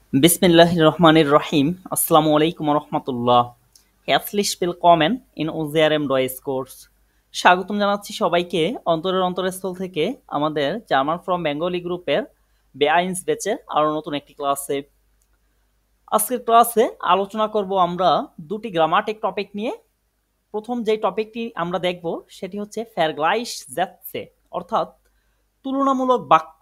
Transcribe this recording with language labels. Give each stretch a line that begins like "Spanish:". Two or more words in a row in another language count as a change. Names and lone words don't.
Arabic: بسم الله الرحمن الرحيم. السلام عليكم ورحمة الله.
German: Herzlich willkommen in unserem Deutschkurs.
Bangla: স্বাগতম জানাচ্ছি সবাইকে অন্তরের অন্তরস্থল থেকে আমাদের জার্মান ফ্রম বেঙ্গলি গ্রুপের বেআইনস ব্যাচের আরো নতুন একটি ক্লাসে। আজকের ক্লাসে আলোচনা করব আমরা দুটি
English: grammatic topic
Bangla: নিয়ে। প্রথম যে টপিকটি আমরা দেখব সেটি হচ্ছে Vergleichssätze অর্থাৎ তুলনামূলক বাক্য।